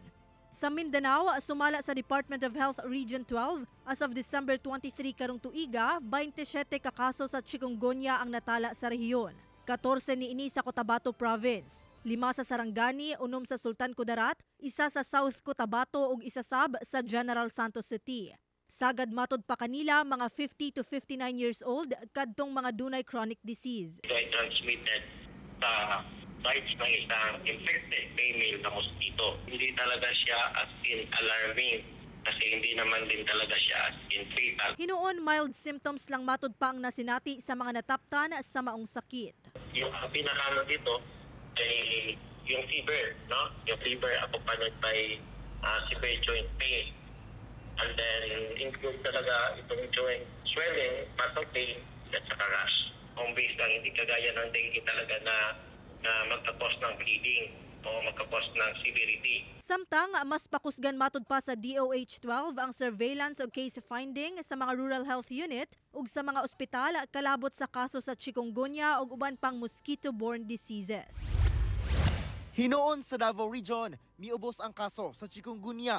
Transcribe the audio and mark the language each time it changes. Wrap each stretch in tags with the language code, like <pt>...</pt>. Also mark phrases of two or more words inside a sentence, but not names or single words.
<ceb>Sa Mindanao, sumala sa Department of Health Region 12, as of December 23 karong tuiga, 27 ka kaso sa chikungunya ang natala sa rehiyon. 14 niini sa Cotabato Province, 5 sa Sarangani, 6 sa Sultan Kudarat, 1 sa South Cotabato ug 1 sab sa General Santos City. Sagad matod pa kanila mga 50 to 59 years old kadtong mga dunay chronic disease.</ceb> <tl>Ito ay transmitted sa bites ng isang</tl> <en>infected female</en> <tl>na mosquito. Hindi talaga siya</tl> <en>as in alarming</en> <tl>kasi hindi naman din talaga siya</tl> <en>as in fatal.</en> <ceb>Hinuon mild symptoms lang matod pa ang nasinati sa mga nataptan sa maong sakit.</ceb> <tl>Yung pinakano dito ay yung fever, no?</tl> <en>Yung fever accompanied by severe joint pain. And then include</en> <tl>talaga itong</tl> <en>joint swelling, muscle pain,</en> <tl>at saka</tl> <en>rash. Home base</en> <tl>lang, hindi kagaya ng dengue talaga na magkakos ng bleeding o magkakos ng severity.</tl> <ceb>Samtang mas pakusgan matod pa sa DOH-12 ang surveillance o case finding sa mga rural health unit ug sa mga ospital kalabot sa kaso sa chikungunya ug uban pang mosquito-borne diseases. Hinuon sa Davao Region, miubos ang kaso sa chikungunya.</ceb>